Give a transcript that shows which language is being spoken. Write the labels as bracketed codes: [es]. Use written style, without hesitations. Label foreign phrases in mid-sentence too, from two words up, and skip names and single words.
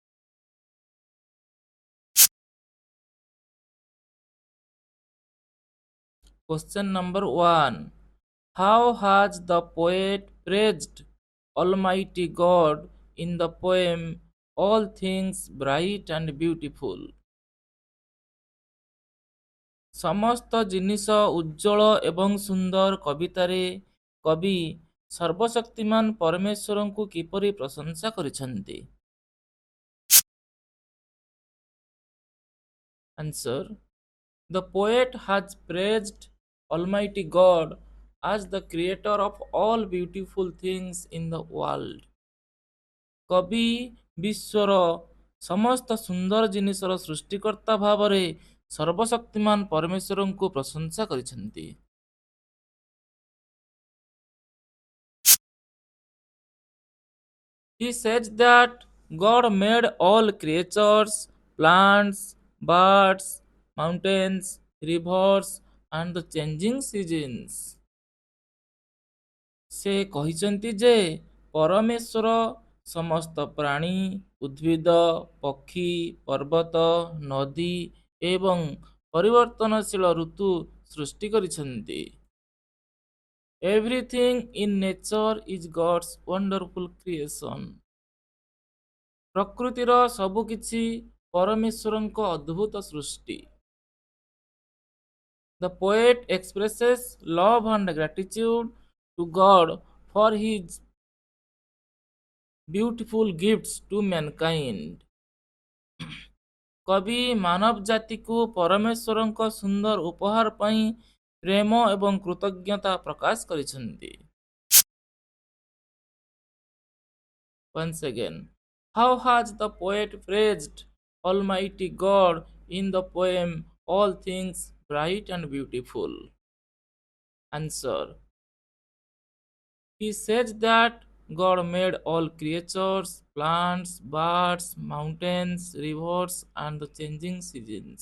[en] Question number 1. How has the poet praised Almighty God in the poem All Things Bright and Beautiful? [or] ସମସ୍ତ ଜିନିଷ ଉଜ୍ଜଳ ଏବଂ ସୁନ୍ଦର କବିତାରେ କବି ସର୍ବଶକ୍ତିମାନ ପରମେଶ୍ୱରଙ୍କୁ କିପରି ପ୍ରଶଂସା କରିଛନ୍ତି? [en] Answer. The poet has praised Almighty God as the creator of all beautiful things in the world. [or] କବି ବିଶ୍ୱର ସମସ୍ତ ସୁନ୍ଦର ଜିନିଷର ସୃଷ୍ଟିକର୍ତ୍ତା ଭାବରେ ସର୍ବଶକ୍ତିମାନ ପରମେଶ୍ୱରଙ୍କୁ ପ୍ରଶଂସା କରିଛନ୍ତି। [en] He says that God made all creatures, plants, birds, mountains, rivers, and the changing seasons. [or] ସେ କହିଛନ୍ତି ଯେ ପରମେଶ୍ୱର ସମସ୍ତ ପ୍ରାଣୀ, ଉଦ୍ଭିଦ, ପକ୍ଷୀ, ପର୍ବତ, ନଦୀ ଏବଂ ପରିବର୍ତ୍ତନଶୀଳ ଋତୁ ସୃଷ୍ଟି କରିଛନ୍ତି। [en] Everything in nature is God's wonderful creation. [or] ପ୍ରକୃତିର ସବୁକିଛି ପରମେଶ୍ୱରଙ୍କ ଅଦ୍ଭୁତ ସୃଷ୍ଟି। [en] The poet expresses love and gratitude to God for his beautiful gifts to mankind. [or] କବି ମାନବ ଜାତିକୁ ପରମେଶ୍ୱରଙ୍କ ସୁନ୍ଦର ଉପହାର ପାଇଁ ପ୍ରେମ ଏବଂ କୃତଜ୍ଞତା ପ୍ରକାଶ କରିଛନ୍ତି। [en] Once again, how has the poet praised Almighty God in the poem All Things Bright and Beautiful? Answer. He says that God made all creatures, plants, birds, mountains, rivers, and the changing seasons.